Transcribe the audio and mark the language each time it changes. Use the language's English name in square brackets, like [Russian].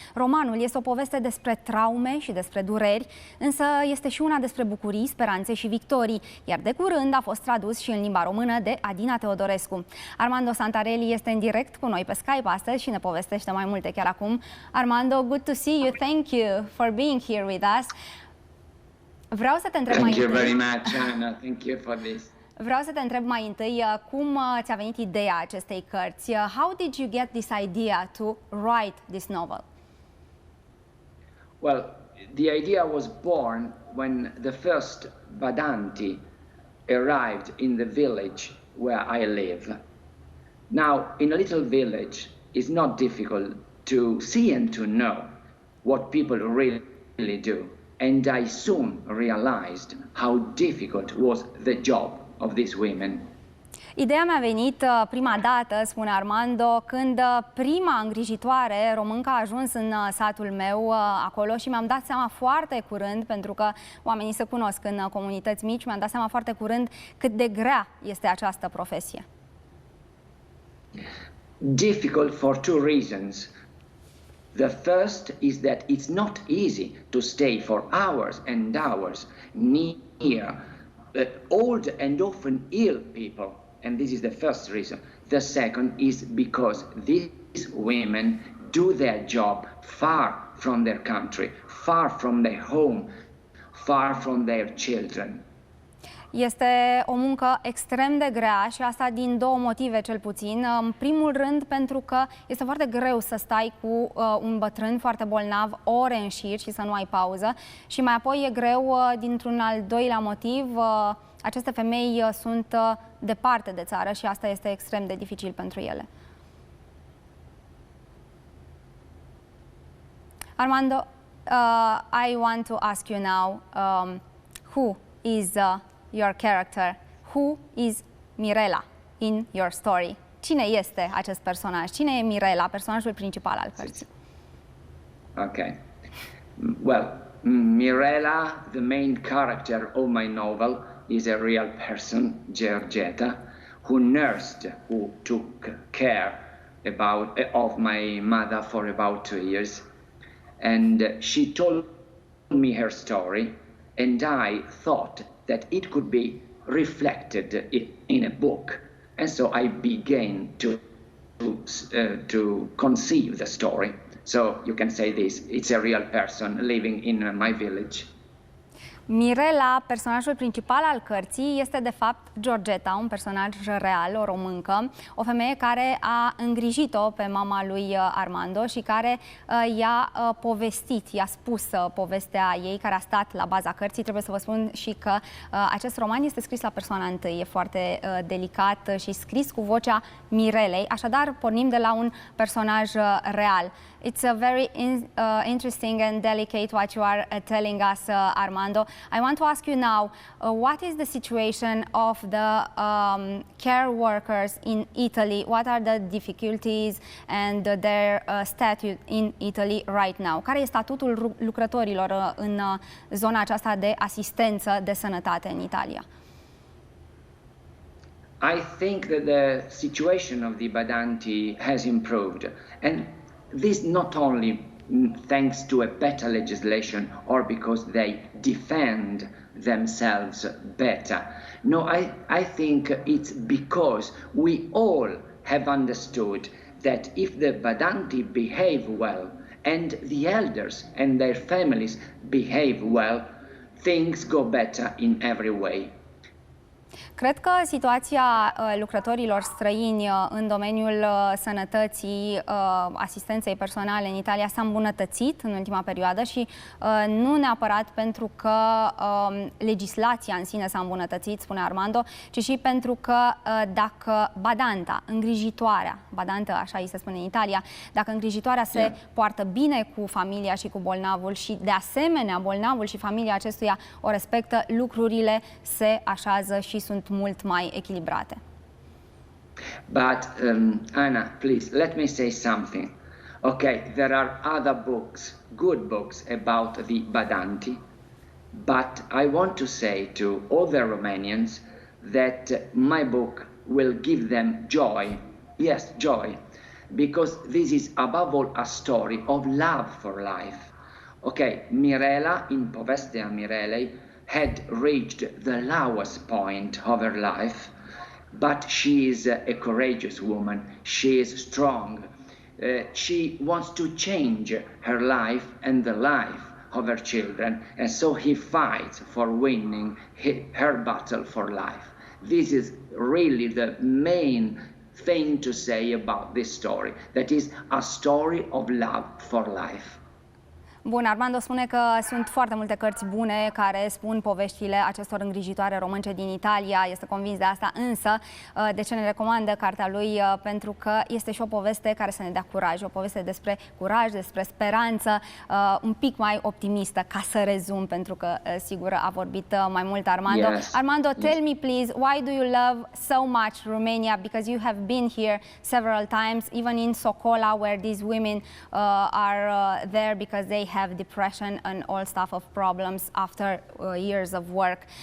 [Romanian] Romanul este o poveste despre traume și despre dureri, însă este și una despre bucurii, speranțe și victorii, iar de curând a fost tradus și în limba română de Adina Teodorescu. Armando Santarelli este în direct cu noi pe Skype astăzi și ne povestește mai multe chiar acum. [English] Armando, good to see you. Thank you for being here with us. [Romanian] Vreau să te întreb mai întâi. [English] Thank you very much, Anna. Thank you for this. [Romanian] Vreau să te întreb mai întâi cum ți-a venit ideea acestei cărți. [English] How did you get this idea to write this novel? Well, the idea was born when the first badanti arrived in the village where I live. Now, in a little village, it's not difficult to see and to know what people really do. And I soon realized how difficult was the job of these women. [Romanian] Ideea mi-a venit prima dată, spune Armando, când prima îngrijitoare româncă a ajuns în satul meu acolo și mi-am dat seama foarte curând, pentru că oamenii se cunosc în comunități mici, mi-am dat seama foarte curând cât de grea este această profesie. [English] Difficult for two reasons. The first is that it's not easy to stay for hours and hours near old and often ill people, and this is the first reason. The second is because these women do their job far from their country, far from their home, far from their children. [Romanian] Este o muncă extrem de grea și asta din două motive cel puțin. În primul rând pentru că este foarte greu să stai cu un bătrân foarte bolnav ore în șir și să nu ai pauză. Și mai apoi e greu dintr-un al doilea motiv. Aceste femei sunt departe de țară și asta este extrem de dificil pentru ele. [English] Armando, I want to ask you now, who is your character? Who is Mirela in your story? [Romanian] Cine este acest personaj? Cine e Mirela, personajul principal al cărții? [English] Okay. Well, Mirela, the main character of my novel, is a real person, Georgetta, who took care of my mother for about 2 years. And she told me her story, and I thought that it could be reflected in a book. And so I began to conceive the story. So you can say this, it's a real person living in my village. [Romanian] Mirela, personajul principal al cărții, este de fapt Georgetta, un personaj real, o româncă, o femeie care a îngrijit-o pe mama lui Armando și care i-a povestit, i-a spus povestea ei, care a stat la baza cărții. Trebuie să vă spun și că acest roman este scris la persoana întâi, e foarte delicat și scris cu vocea Mirelei, așadar pornim de la un personaj real. [English] It's a very interesting and delicate what you are telling us, Armando. I want to ask you now, what is the situation of the care workers in Italy? What are the difficulties and their statute in Italy right now? [Romanian] Care este statutul lucrătorilor în zona aceasta de asistență de sănătate în Italia? [English] I think that the situation of the badanti has improved, and this not only thanks to a better legislation or because they defend themselves better. No, I think it's because we all have understood that if the badanti behave well and the elders and their families behave well, things go better in every way. [Romanian] Cred că situația lucrătorilor străini în domeniul sănătății, asistenței personale în Italia s-a îmbunătățit în ultima perioadă și nu neapărat pentru că legislația în sine s-a îmbunătățit, spune Armando, ci și pentru că dacă badanta, îngrijitoarea, badantă așa îi se spune în Italia, dacă îngrijitoarea se poartă bine cu familia și cu bolnavul și de asemenea bolnavul și familia acestuia o respectă, lucrurile se așează și sunt mult mai echilibrate. [English] But Anna, please let me say something. Okay, there are other books, good books about the badanti, but I want to say to all the Romanians that my book will give them joy. Yes, joy, because this is above all a story of love for life. Okay, Mirela, [Romanian] in povestea Mirelei, [English] had reached the lowest point of her life, but she is a courageous woman. She is strong. She wants to change her life and the life of her children, and so he fights for winning her battle for life. This is really the main thing to say about this story, that is a story of love for life. [Romanian] Bun, Armando spune că sunt foarte multe cărți bune care spun poveștile acestor îngrijitoare românce din Italia, este convins de asta, însă de ce ne recomandă cartea lui? Pentru că este și o poveste care să ne dea curaj, o poveste despre curaj, despre speranță, un pic mai optimistă, ca să rezum, pentru că sigur a vorbit mai mult Armando. [English] Yes. Armando, tell me please, why do you love so much Romania? Because you have been here several times, even in Socola, where these women are there because they have depression and all stuff of problems after years of work.